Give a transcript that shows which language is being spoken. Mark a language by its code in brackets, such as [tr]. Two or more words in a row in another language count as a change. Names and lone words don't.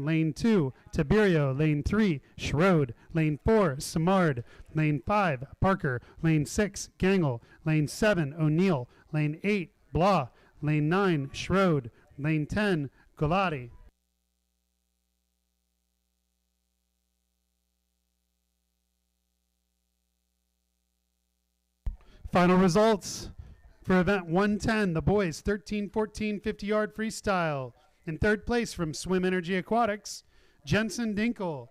[en] Lane 2, Tiberio. Lane 3, Schroed. Lane 4, Samard. Lane 5, Parker. Lane 6, Gangle. Lane 7, O'Neill. Lane 8, Blah. Lane 9, Schroed. Lane 10, Golati. Final results. For event 110, the boys 13-14 50-yard freestyle. In third place from Swim Energy Aquatics, Jensen Dinkle.